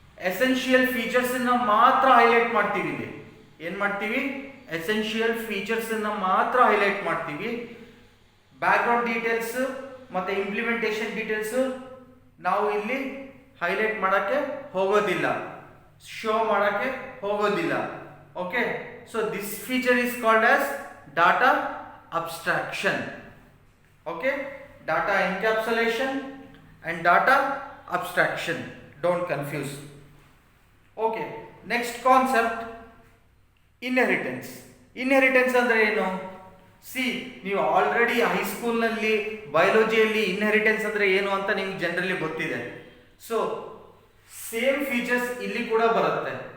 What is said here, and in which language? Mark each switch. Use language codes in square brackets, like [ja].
[kn] Essential ಫೀಚರ್ಸನ್ನು ಮಾತ್ರ highlight ಮಾಡ್ತೀವಿ. ಇಲ್ಲಿ ಏನು ಮಾಡ್ತೀವಿ? ಎಸೆನ್ಷಿಯಲ್ ಫೀಚರ್ಸನ್ನು ಮಾತ್ರ ಹೈಲೈಟ್ ಮಾಡ್ತೀವಿ. ಬ್ಯಾಕ್ಗ್ರೌಂಡ್ ಡೀಟೇಲ್ಸ್ ಮತ್ತು ಇಂಪ್ಲಿಮೆಂಟೇಷನ್ ಡೀಟೇಲ್ಸು ನಾವು ಇಲ್ಲಿ ಹೈಲೈಟ್ ಮಾಡೋಕ್ಕೆ ಹೋಗೋದಿಲ್ಲ, ಶೋ ಮಾಡೋಕ್ಕೆ ಹೋಗೋದಿಲ್ಲ. [en] Okay, so this feature is called as data abstraction. Okay, data encapsulation and data abstraction. Don't confuse. Okay, next concept, inheritance. [kn] Inheritance ಅಂದ್ರೆ ಏನು? ಸಿ, ನೀವು ಆಲ್ರೆಡಿ ಹೈಸ್ಕೂಲ್ನಲ್ಲಿ ಬಯಾಲಜಿಯಲ್ಲಿ ಇನ್ಹೆರಿಟೆನ್ಸ್ ಅಂದ್ರೆ ಏನು ಅಂತ ನಿಮ್ಗೆ ಜನರಲಿ ಗೊತ್ತಿದೆ. ಸೊ ಸೇಮ್ ಫೀಚರ್ಸ್ ಇಲ್ಲಿ ಕೂಡ ಬರುತ್ತೆ.